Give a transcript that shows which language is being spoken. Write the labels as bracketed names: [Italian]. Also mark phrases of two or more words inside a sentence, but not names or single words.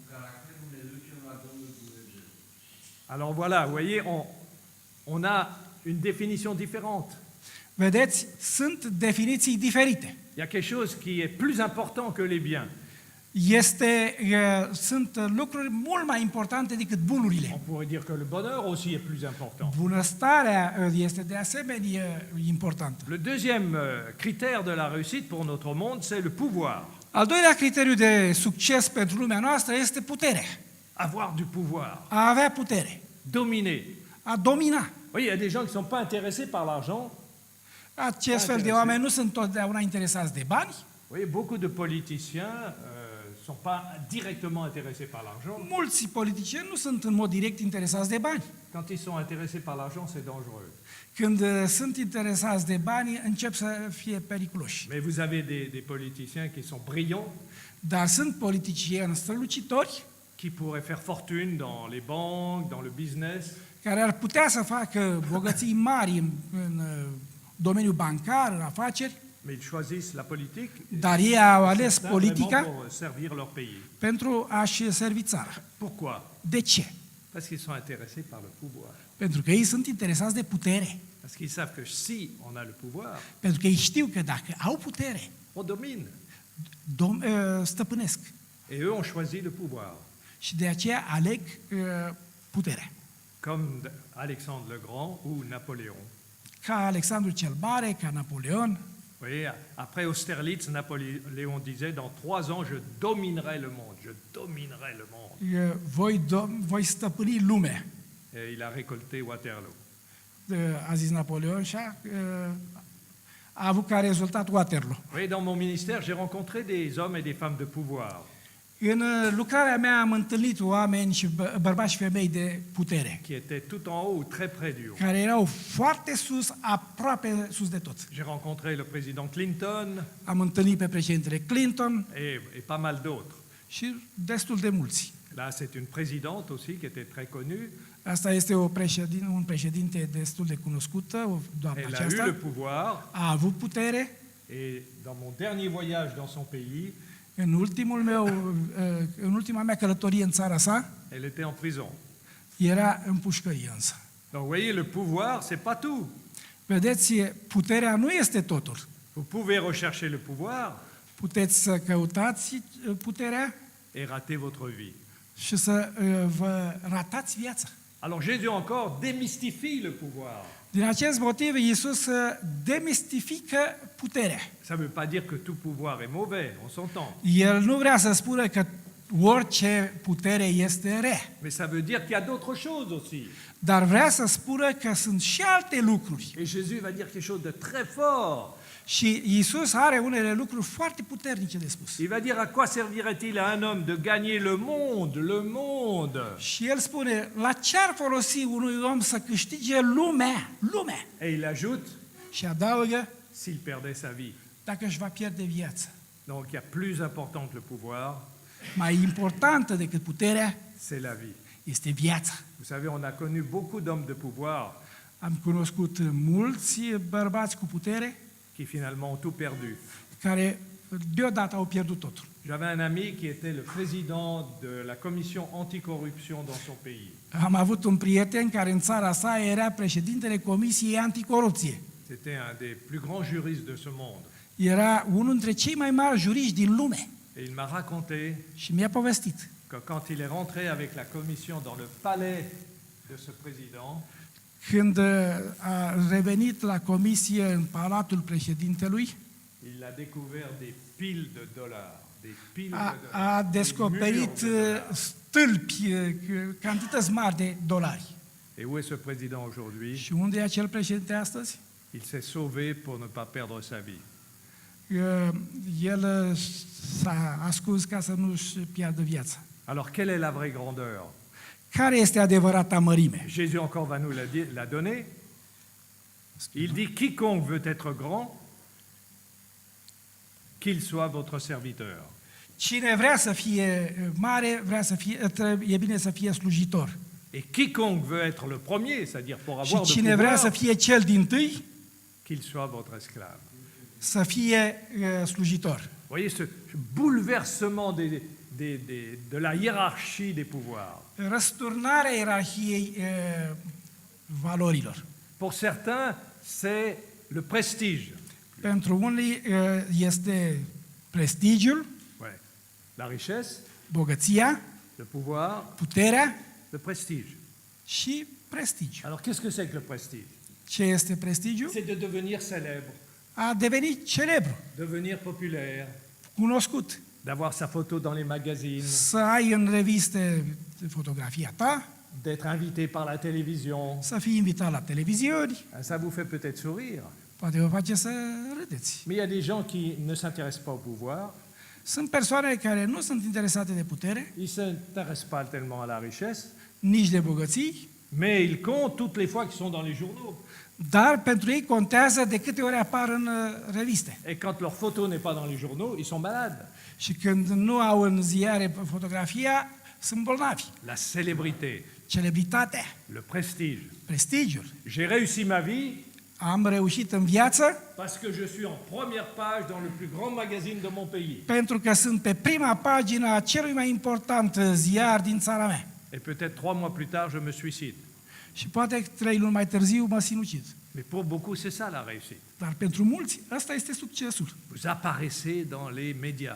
[French] Alors voilà, vous voyez, on a une définition différente. [Romanian] Vedeți, sunt definiții diferite. [French] Il y a quelque chose qui est plus important que les biens. [Romanian] Sunt lucruri mult mai importante decât bunurile. [French] On pourrait dire que le bonheur aussi est plus important. [Romanian] Bunăstarea este de asemenea importantă. [French] Le deuxième critère de la réussite pour notre monde, c'est le pouvoir. [Romanian] Al doilea criteriu de succes pentru lumea noastră este puterea. [French] Avoir du pouvoir, [Romanian] A avea putere. [French] dominer. [Romanian] A domina. [French] Oui, il y a des gens qui ne sont pas intéressés par l'argent. [Romanian] Acest fel de oameni nu sunt totdeauna interesați de bani. [French] Vous voyez, beaucoup de politiciens ne sont pas directement intéressés par l'argent. [Romanian] Mulți politicieni nu sunt în mod direct interesați de bani. [French] Quand ils sont intéressés par l'argent, c'est dangereux. [Romanian] Când sunt interesați de bani, încep să fie periculoși. [French] Mais vous avez des politiciens qui sont brillants, [Romanian] Dar sunt politicieni strălucitori [French] qui pourraient faire fortune dans les banques, dans le business, [Romanian] care ar putea să facă bogății mari în domeniul bancar, în afaceri, [French] mais ils choisissent la politique [Romanian] dar ei au ales [French] certains vraiment [Romanian] politica [French] pour servir leur pays. [Romanian] pentru a-și servi țara. [French] Pourquoi? [Romanian] De ce? [French] Parce qu'ils sont intéressés par le pouvoir. [Romanian] Pentru că ei sunt interesați de putere. [French] Parce qu'ils savent que si on a le pouvoir, [Romanian] Pentru că ei știu că dacă au putere, [French] on domine. [Romanian] stăpânesc. [French] Et eux ont choisi le pouvoir. [Romanian] Și de aceea aleg puterea. [French] Comme Alexandre le Grand ou Napoléon. [Romanian] Ca Alexandru cel Mare, ca Napoleon. [French] Vous voyez, après Austerlitz, Napoléon disait, dans 3 ans, je dominerai le monde. Je dominerai le monde. [Romanian] Voi stăpâni lumea, [French] Et il a récolté Waterloo. [Romanian] a zis Napoleon și a avut ca rezultat Waterloo. [French] Vous voyez, dans mon ministère, j'ai rencontré des hommes et des femmes de pouvoir. [Romanian] În lucrarea mea am întâlnit oameni și bărbați și femei de putere, [French] Qui étaient tout en haut ou très près du haut. [Romanian] care erau foarte sus, aproape sus de tot. [French] J'ai rencontré le président Clinton [Romanian] Am întâlnit pe președintele Clinton [French] et pas mal d'autres. [Romanian] și destul de mulți. [French] Là, c'est une présidente aussi qui était très connue. [Romanian] Asta este un președinte destul de cunoscută, doamna [French] Elle a eu [Romanian] aceasta. [French] le pouvoir. [Romanian] A avut putere. [French] Et dans mon dernier voyage dans son pays, [Romanian] În ultima mea călătorie în țara sa, [French] elle était en prison. [Romanian] era în pușcărie însă. [French] Donc, vous voyez, le pouvoir, c'est pas tout. [Romanian] Vedeți, puterea nu este totul. [French] Vous pouvez rechercher le pouvoir [Romanian] Puteți să căutați puterea [French] et rater votre vie. [Romanian] și să vă ratați viața. [French] Alors Jésus encore démystifie le pouvoir. [Romanian] Din acest motiv, Iisus demistifică puterea. [French] Ça ne veut pas dire que tout pouvoir est mauvais, on s'entend. [Romanian] El nu vrea să spună că orice putere este rea, [French] Mais ça veut dire qu'il y a d'autres choses aussi. [Romanian] dar vrea să spună că sunt și alte lucruri. [French] Et Jésus va dire quelque chose de très fort. [Romanian] Și Iisus are unele lucruri foarte puternice de spus. [French] Il va dire à quoi servirait-il à un homme de gagner le monde, le monde. [Romanian] Și el spune, la ce ar folosi unui om să câștige lumea? [French] Et il ajoute, [Romanian] Și adaugă, [French] s'il perdait sa vie. [Romanian] dacă își va pierde viața. [French] Donc il y a plus important que le pouvoir, [Romanian] Mai importantă decât puterea [French] c'est la vie. [Romanian] este viața. [French] Vous savez, on a connu beaucoup d'hommes de pouvoir [Romanian] Am cunoscut mulți bărbați cu putere [French] qui finalement ont tout perdu. [Romanian] care deodată au pierdut totul. [French] J'avais un ami qui était le président de la commission anticorruption dans son pays. [Romanian] Am avut un prieten care în țara sa era președintele Comisiei Anticorupție. [French] C'était un des plus grands juristes de ce monde. [Romanian] Era unul dintre cei mai mari juriști din lume [French] Et il m'a raconté [Romanian] și mi-a povestit [French] que quand il est rentré avec la commission dans le palais de ce président, [Romanian] Când a revenit la comisie în palatul președintelui, [French] il a découvert des piles de dollars. Des piles de dollars. [Romanian] a [French] des [Romanian] descoperit [French] murs de dollars. [Romanian] stâlpi, cantități mari de dolari. [French] Et où est ce président aujourd'hui? [Romanian] Și unde e acel președinte astăzi? [French] Il s'est sauvé pour ne pas perdre sa vie. [Romanian] El s-a ascuns ca să nu-și piardă viața. [French] Alors, quelle est la vraie grandeur? [Romanian] Care este adevărata mărime? [French] Jésus encore va nous la donner. Il dit, quiconque veut être grand, qu'il soit votre serviteur. [Romanian] Cine vrea să fie mare, e bine să fie slujitor. [French] Et quiconque veut être le premier, c'est-à-dire pour [Romanian] Și [French] avoir de [Romanian] cine vrea să [French] pouvoir, [Romanian] fie cel dintâi, [French] qu'il soit votre esclave. [Romanian] să fie slujitor. [French] Vous voyez ce bouleversement de la hiérarchie des pouvoirs. [Romanian] Răsturnarea ierarhiei valorilor. [French] Pour certains, c'est le prestige. [Romanian] Pentru unii este prestigiul, [French] Ouais. La richesse, [Romanian] bogăția, [French] le pouvoir, [Romanian] puterea [French] le prestige. [Romanian] și prestigiu. [French] Alors, qu'est-ce que c'est que le prestige? [Romanian] Ce este prestigiu? [French] C'est de devenir célèbre, [Romanian] A deveni celebru, [French] devenir populaire, [Romanian] cunoscut, [French] d'avoir sa photo dans les magazines, [Romanian] să ai în reviste fotografia ta, [French] d'être invité par la télévision. [Romanian] să fii invitat la televiziuni, [French] Ça vous fait peut-être sourire. [Romanian] poate vă face să râdeți. [French] Mais il y a des gens qui ne s'intéressent pas au pouvoir, [Romanian] Sunt persoane care nu sunt interesate de putere, [French] ils ne s'intéressent pas tellement à la richesse, [Romanian] nici de bogății, [French] mais ils comptent toutes les fois qu'ils sont dans les journaux. [Romanian] dar pentru ei contează de câte ori apar în reviste. [French] Et quand leur photo n'est pas dans les journaux, ils sont malades. [Romanian] Și când nu au în ziare fotografia, sunt bolnavi. [French] La célébrité, [Romanian] Celebritatea, [French] le prestige. [Romanian] prestigiul. [French] J'ai réussi ma vie [Romanian] Am reușit în viață [French] parce que je suis en première page dans le plus grand magazine de mon pays. [Romanian] pentru că sunt pe prima pagină a celui mai important ziar din țara mea. [French] Et peut-être 3 mois plus tard, je me suicide. [Romanian] Și poate 3 luni mai târziu mă sinucid. [French] Mais pour beaucoup, c'est ça la réussite. [Romanian] Dar pentru mulți, ăsta este succesul. [French] Vous apparaissez dans les médias.